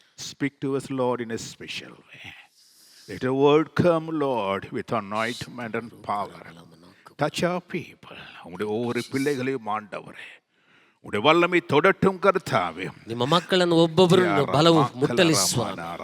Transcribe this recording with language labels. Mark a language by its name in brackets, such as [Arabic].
[English] Speak to us, Lord, in a special way. Let your word come, Lord, with anointment and power. Touch our people. [Tamil] உங்களுடைய ஒவ்வொரு பிள்ளைகளையும் ஆண்டவரே, உடைய வல்லமை தொடட்டும் கர்த்தாவே. [Kannada] ನಿಮ್ಮ ಮಕ್ಕಳನ್ನು ಒಬ್ಬೊಬ್ಬರನ್ನು ಬಲವು ಮುಟ್ಟಲಿ ಸ್ವಾಮಿ.